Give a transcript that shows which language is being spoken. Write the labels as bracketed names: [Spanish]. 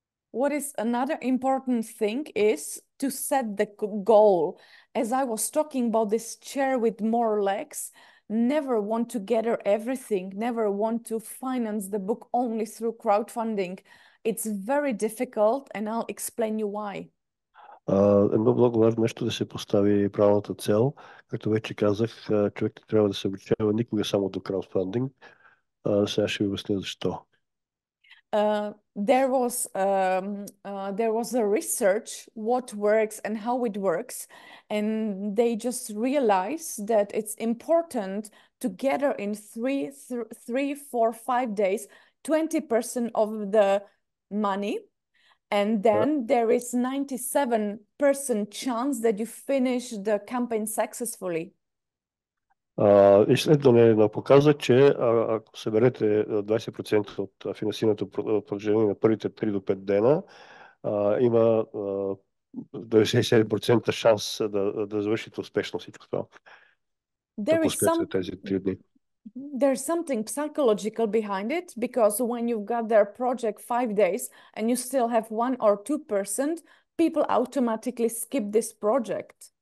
[English] What is another important thing is to set the goal. As I was talking about this chair with more legs, never want to gather everything, never want to finance the book only through crowdfunding. It's very difficult, and I'll explain you why. [Bulgarian] Едно много важно нещо да се постави правилната цел. Както вече казах, човек трябва да се обучава никога само до краудфандинг. Сега ще ви обясня защо. [English] There was a research what works and how it works, and they just realized that it's important to gather in 3, 4, 5 days 20% of the money, and then there is 97% chance that you finish the campaign successfully. [Bulgarian] Изследване показва, че ако съберете 20% от финансирането в продължение на първите 3 до 5 дена, има 97% шанс да завършите успешно всичко това. Ако успеете тези 3 дни. [English] There's something psychological behind it, because when you've got their project 5 days and you still have 1 or 2%, people automatically skip this project.